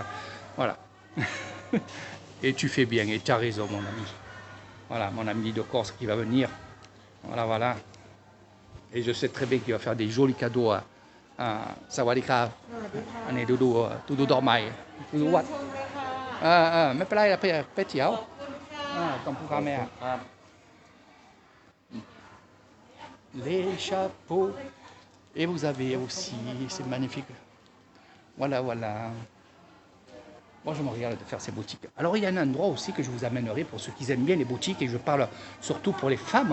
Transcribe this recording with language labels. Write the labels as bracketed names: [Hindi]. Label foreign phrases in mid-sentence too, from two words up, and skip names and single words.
[French] Voilà. Et tu fais bien, et tu as raison, mon ami. Voilà, mon ami de Corse qui va venir. Voilà, voilà. Et je sais très bien qu'il va faire des jolis cadeaux à Sawadika. On est Doudou Dormai. Doudou Wat. [Thai] ไม่เป็นไรไปเที่ยวต้องพูดกับแม่ [French] Les chapeaux. Et vous avez aussi, c'est magnifique. Voilà, voilà. Moi, je me regarde de faire ces boutiques. Alors, il y a un endroit aussi que je vous amènerai pour ceux qui aiment bien les boutiques, et je parle surtout pour les femmes.